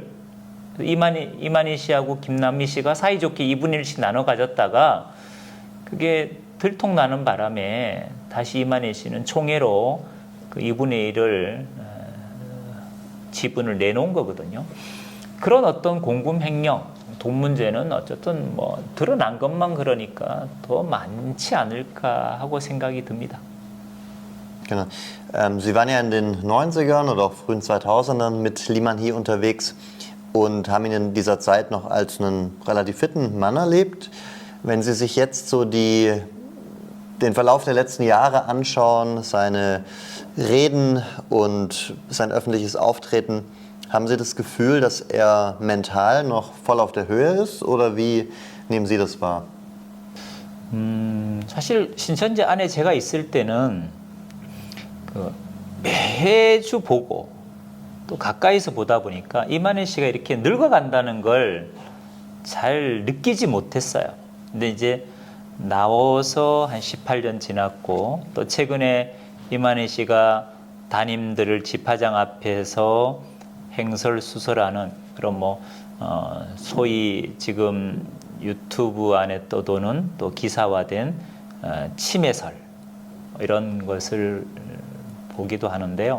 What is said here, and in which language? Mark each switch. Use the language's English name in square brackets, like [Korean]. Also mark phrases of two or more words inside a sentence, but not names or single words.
[Korean] 이만희 씨하고 김남미 씨가 사이좋게 2분의 1씩 나눠 가졌다가 그게 들통나는 바람에 다시 이만희 씨는 총회로 그 2분의 1을 지분을 내놓은 거거든요. 그런 어떤 공금 횡령, 돈 문제는 어쨌든 뭐 드러난 것만 그러니까 더 많지 않을까 하고 생각이 듭니다. [German] Genau. Sie waren ja in den 90ern oder auch frühen 2000ern mit Lee Man-hee unterwegs und haben ihn in dieser Zeit noch als einen relativ fitten Mann erlebt. Wenn Sie sich jetzt so den Verlauf der letzten Jahre anschauen, seine Reden und sein öffentliches Auftreten, haben Sie das Gefühl, dass er mental noch voll auf der Höhe ist oder wie nehmen Sie das wahr? [Korean] 사실 신천지 안에 제가 있을 때는 매주 보고 또 가까이서 보다 보니까 이만희 씨가 이렇게 늙어간다는 걸 잘 느끼지 못했어요. 근데 이제 나와서 한 18년 지났고 또 최근에 이만희 씨가 담임들을 집화장 앞에서 행설수설하는 그런 소위 지금 유튜브 안에 떠도는 또 기사화된 침해설 이런 것을 보기도 하는데요.